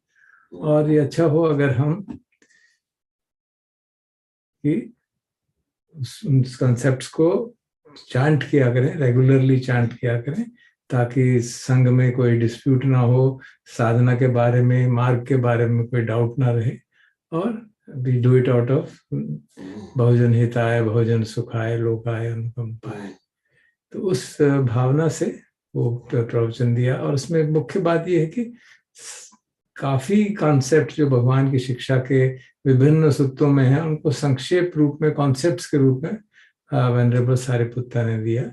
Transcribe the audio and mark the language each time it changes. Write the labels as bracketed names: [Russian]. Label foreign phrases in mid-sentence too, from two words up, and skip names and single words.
[Hindi] और ये अच्छा हो अगर हम कि उस कॉन्सेप्ट्स को चांट किया करें, रेगुलरली चांट किया करें, ताकि संघ में कोई डिस्प्यूट ना हो, साधना के बारे में, मार्ग के बारे में कोई डाउट ना रहे. [Pali] और [English] we do it out of [Pali] बहुजन हिताय, बहुजन सुखाय, लोकाय अनुकंपाय. [Hindi] तो उस भावना से वो प्रवचन दिया. और उसमें मुख्य बात यह है कि काफी कॉन्सेप्ट जो भगवान की शिक्षा के विभिन्न सूत्रों में है उनको संक्षेप रूप में, कॉन्सेप्ट्स के रूप में वेनरेबल सारिपुत्ता ने दिया.